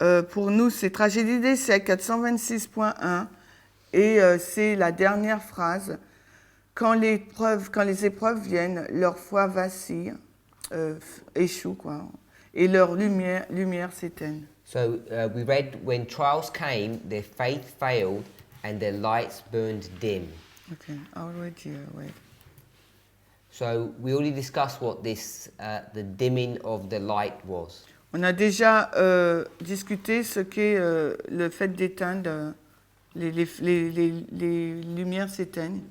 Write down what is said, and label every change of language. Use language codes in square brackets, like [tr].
[fr] Pour nous, c'est tragédie des siècles, 426.1. Et c'est la dernière phrase. Quand les épreuves viennent, leur foi vacille, échoue, quoi. Et leur lumière s'éteigne. [en] So we read, when trials came, their faith failed and their lights burned dim. Ok, already, wait. So we already discussed what this, the dimming of the light was. [fr] On a déjà discuté ce qu'est le fait d'éteindre, les lumières s'éteignent.